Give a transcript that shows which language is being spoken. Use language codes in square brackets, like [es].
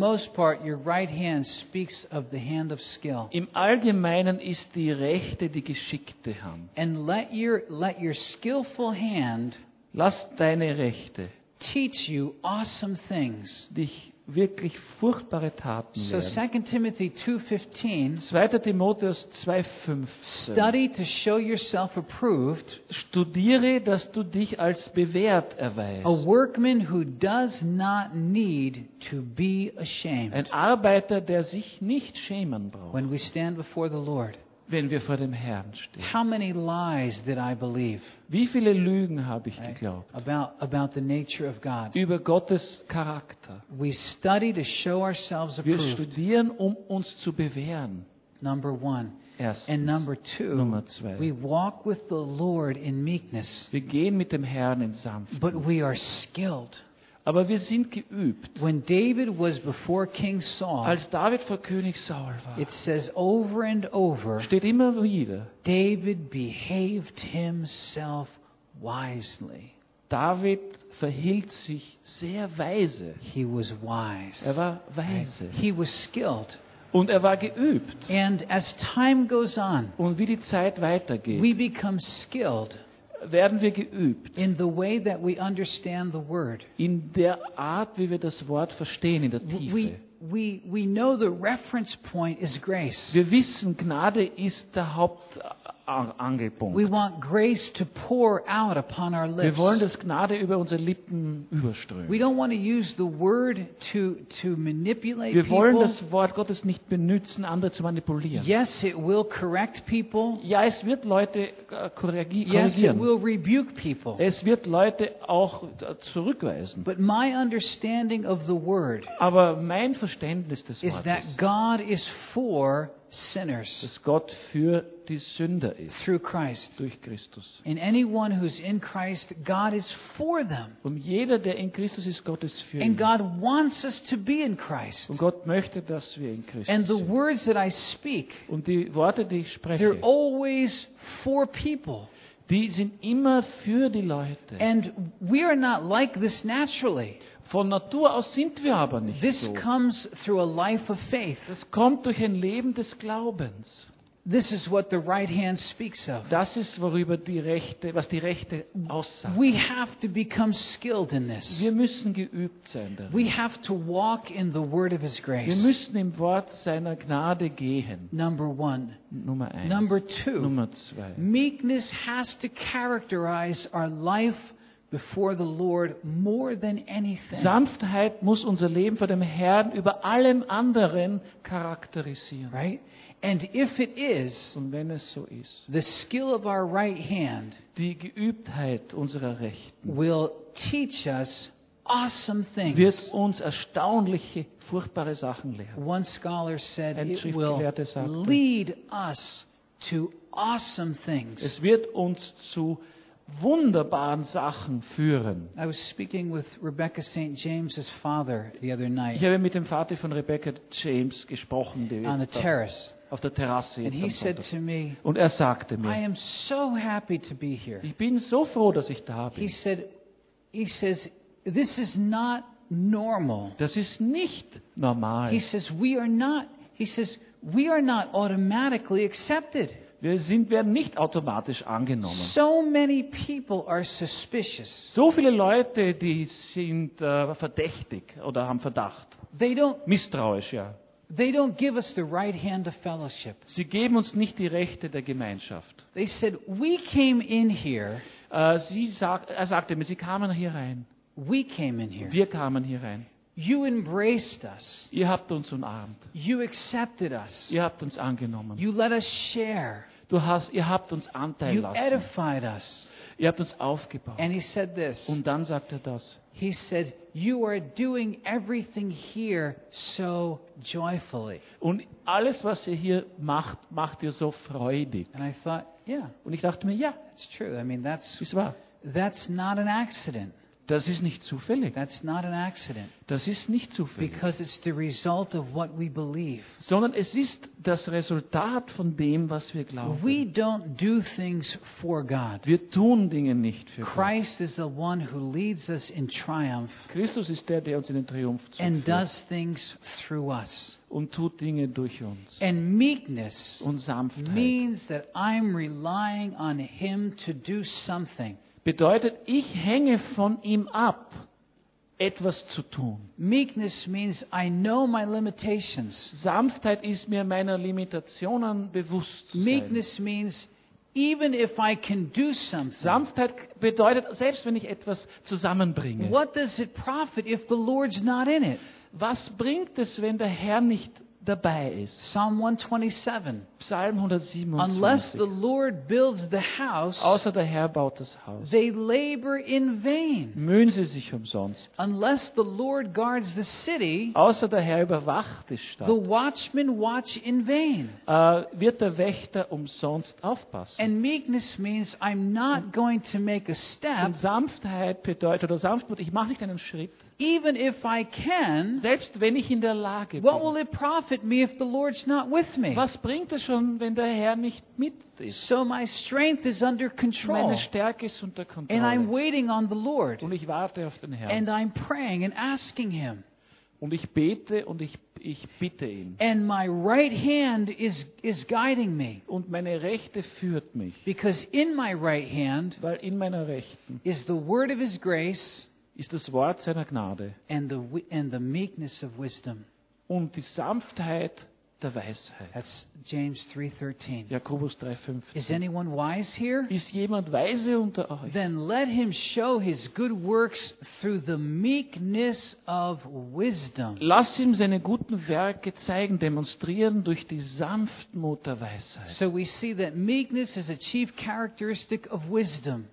[en] The most part, your right hand speaks of the hand of skill. [de] Im Allgemeinen ist die rechte die geschickte Hand. [en] And let your skillful hand, [de] lass deine rechte, [en] teach you awesome things. [de] Dich wirklich furchtbare Taten so lernen. [en] 2 Timothy 2:15 [de] 2. Timotheus 2:15 [en] Study to show yourself approved. [de] Studiere, dass du dich als bewährt erweist. [en] A workman who does not need to be ashamed. [de] Ein Arbeiter, der sich nicht schämen braucht. [en] When we stand before the Lord. [de] Wenn wir vor dem Herrn stehen. [en] How many lies did I believe? [de] Wie viele Lügen habe ich geglaubt? [en] About the nature of God. [de] Über Gottes Charakter. [en] We study to show ourselves approved. [de] Wir studieren, um uns zu bewähren. [en] Number one. [de] Erstens. [en] And number two, [de] Nummer zwei. [en] We walk with the Lord in meekness. [de] Wir gehen mit dem Herrn in Sanftmut. [en] But we are skilled. [de] Aber wir sind geübt. [en] When David was before King Saul, [de] als David vor König Saul war, [en] it says over and over, [de] steht immer wieder, [en] David behaved himself wisely. [de] David verhielt sich sehr weise. [en] He was wise. [de] Er war weise. [en] He was skilled. [de] Und er war geübt. [en] And as time goes on, [de] und wie die Zeit weitergeht, [en] we become skilled. [de] Werden wir geübt [en] in the way that we understand the word, [de] in der Art, wie wir das Wort verstehen, in der Tiefe. [en] We know the reference point is grace. [de] Wir wissen, Gnade ist der Hauptangelpunkt. [en] We want grace to pour out upon our lips. [de] Wir wollen, dass Gnade über unsere Lippen überströmt. [en] We don't want to use the word to manipulate people. [de] Wir wollen [en] people. [de] Das Wort Gottes nicht benutzen, andere zu manipulieren. [en] Yes, it will correct people. [de] Ja, es wird Leute korrigieren. [en] Yes, it will rebuke people. [de] Es wird Leute auch zurückweisen. [en] But my understanding of the word. [de] Aber mein Verständnis des Wortes. [en] Is that God is for sinners. [de] Dass Gott für die Sünder ist. [en] Through Christ. [de] Durch Christus. [en] In anyone who's in Christ, God is for them. [de] Und jeder, der in Christus ist, Gott ist für ihn. [en] And God wants us to be in Christ. [de] Und Gott möchte, dass wir in Christus [en] and the [de] sind. [en] Words that I speak, [de] und die Worte, die ich spreche, [en] they're always for people. [de] Die sind immer für die Leute. [en] And we are not like this naturally. [de] Von Natur aus sind wir aber nicht [en] this [de] so. [en] Comes through a life of faith. [de] Das kommt durch ein Leben des Glaubens. [en] This is what the right hand speaks of. [de] Das ist, worüber die rechte, was die rechte aussagt. [en] We have to become skilled in this. [de] Wir müssen geübt sein darin. [en] We have to walk in the word of his grace. [de] Wir müssen im Wort seiner Gnade gehen. [en] Number one. [de] Nummer eins. [en] Number two. [de] Nummer zwei. [en] Meekness has to characterize our life before the Lord more than anything. [de] Sanftheit muss unser Leben vor dem Herrn über allem anderen charakterisieren. [en] Right? And if it is, [de] und wenn es so ist, [en] the skill of our right hand, [de] die Geübtheit unserer Rechten, [en] will teach us awesome things. [de] Wird uns erstaunliche, furchtbare Sachen lehren. [en] One scholar said it will lead us to awesome things. [de] Es wird uns zu wunderbaren Sachen führen. [en] I was speaking with Rebecca St. James's father the other night. [de] Ich habe mit dem Vater von Rebecca James gesprochen, der [en] on the terrace. [de] Auf der Terrasse. [en] And he said to me, [de] und er sagte mir, [en] I am so happy to be here. [de] Ich bin so froh, dass ich da bin. [en] He said, he says, this is not normal. [de] Das ist nicht normal. [en] He says, we are not. He says, we are not automatically accepted. [de] Wir sind, werden nicht automatisch angenommen. [en] So many people are suspicious. [de] So viele Leute, die sind verdächtig oder haben Verdacht. [en] They don't, [de] misstrauisch, ja. [en] They don't give us the right hand of fellowship. [de] Sie geben uns nicht die Rechte der Gemeinschaft. [en] They said, we came in here. [de] Er sagte mir, sie kamen hier rein. [en] We came in here. [de] Wir kamen hier rein. [en] You embraced us. [de] Ihr habt uns umarmt. [en] You accepted us. [de] Ihr habt uns angenommen. [en] You let us share. [de] Ihr habt uns Anteil [en] you [de] lassen. [en] Edified us. [de] Ihr habt uns aufgebaut. [en] And he said this. [de] Und dann sagt er das. [en] He said, you are doing everything here so joyfully. [de] Und alles, was ihr hier macht, macht ihr so freudig. [en] And I thought, yeah. [de] Und ich dachte mir, ja. [en] It's true. I mean, that's. [de] Ist wahr. [en] That's not an accident. [de] Das ist nicht zufällig. [en] That's not an accident. [de] Das ist nicht zufällig. [en] Because it's the result of what we believe. [de] Sondern es ist das Resultat von dem, was wir glauben. [en] We don't do things for God. [de] Wir tun Dinge nicht für [en] Christ [de] Gott. [en] Is the one who leads us in triumph. [de] Christus ist der, der uns in den Triumph zuführt. [en] And does things through us. [de] Und tut Dinge durch uns. [en] And meekness [de] und Sanftheit [en] means that I'm relying on him to do something. [de] Bedeutet, ich hänge von ihm ab, etwas zu tun. [en] Meekness means I know my limitations. [de] Sanftheit ist mir meiner Limitationen bewusst zu sein. [en] Meekness means even if I can do something. [de] Sanftheit bedeutet, selbst wenn ich etwas zusammenbringe. [en] What does it profit if the Lord's not in it? [de] Was bringt es, wenn der Herr nicht dabei ist? [en] Psalm 127. Unless the Lord builds the house, [de] außer der Herr baut das Haus, [en] they labor in vain. [de] Mühen sie sich umsonst. [en] Unless the Lord guards the city, [de] außer der Herr überwacht die Stadt, [en] the watchmen watch in vain. [de] Wird der Wächter umsonst aufpassen? [en] And meekness means I'm not going to make a step. [de] Und Sanftheit bedeutet, oder Sanftmut, ich mache nicht einen Schritt. [en] Even if I can, [de] selbst wenn ich in der Lage bin, [en] what will it profit me if the Lord's not with me? [de] Was bringt es schon, wenn der Herr nicht mit ist? [en] So my strength is under control. [de] Meine Stärke ist unter Kontrolle. [en] And I'm waiting on the Lord. [de] Und ich warte auf den Herrn. [en] And I'm praying and asking him. [de] Und ich bete und ich bitte ihn. [en] And my right hand is guiding me. [de] Und meine rechte führt mich. [en] Because in my right hand, [de] weil in meiner rechten, [en] is the word of his grace. [de] Ist das Wort seiner Gnade [en] and the meekness of wisdom. [de] Und die Sanftheit der Weisheit. [en] That's James 3:13. [de] Jakobus 3:15. [en] Is anyone wise here? [de] Ist jemand weise unter euch? [en] Then let him show his good works through the meekness of wisdom. [de] Lasst ihm seine guten Werke zeigen, demonstrieren durch die Sanftmut der Weisheit. [en] So we see that meekness is a chief characteristic of wisdom.